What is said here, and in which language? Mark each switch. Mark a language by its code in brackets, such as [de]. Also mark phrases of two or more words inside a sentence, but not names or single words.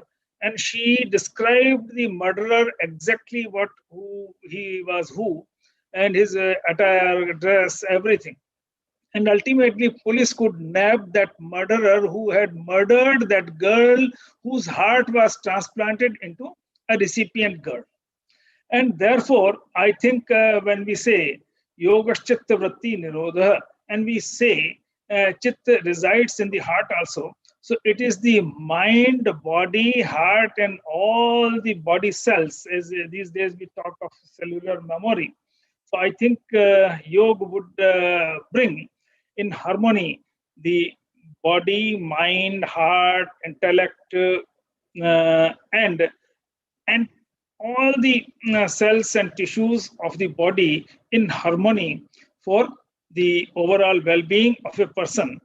[en] And she described the murderer exactly who he was, and his attire, dress, everything. And ultimately, police could nab that murderer who had murdered that girl whose heart was transplanted into a recipient girl. And therefore, I think when we say [sa] yoga chitta vritti nirodha, [en] and we say chitta resides in the heart also, so it is the mind, body, heart, and all the body cells. As these days we talk of cellular memory. So I think yoga would bring in harmony the body, mind, heart, intellect, and all the cells and tissues of the body in harmony for the overall well-being of a person.